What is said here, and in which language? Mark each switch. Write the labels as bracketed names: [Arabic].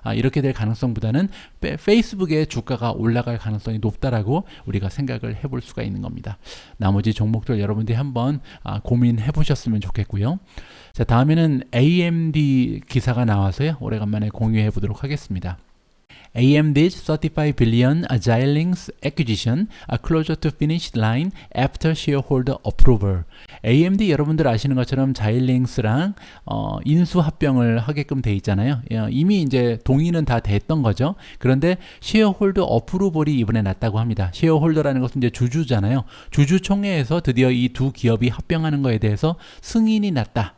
[Korean] 이렇게 될 가능성보다는 페이스북의 주가가 올라갈 가능성이 높다라고 우리가 생각을 해볼 수가 있는 겁니다. 나머지 종목들 여러분들이 한번 고민해 보셨으면 좋겠고요. 자, 다음에는 AMD 기사가 나와서요, 오래간만에 공유해 보도록 하겠습니다. [English] AMD's 35 billion Xilinx acquisition are closer to finish line after shareholder approval. [Korean] AMD 여러분들 아시는 것처럼 자일링스랑 인수 합병을 하게끔 돼 있잖아요. 이미 이제 동의는 다 됐던 거죠. 그런데 쉐어홀더 어프루벌이 이번에 났다고 합니다. 쉐어홀더라는 것은 이제 주주잖아요. 주주총회에서 드디어 이 두 기업이 합병하는 거에 대해서 승인이 났다.